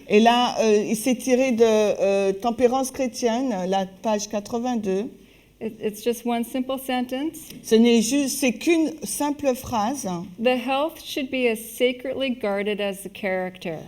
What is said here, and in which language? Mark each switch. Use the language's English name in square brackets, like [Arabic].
[French] Et là, il s'est tiré de Tempérance chrétienne, la page 82. [English] It's just one simple sentence. [French] C'est qu'une simple phrase. [English] The health should be as sacredly guarded as the character.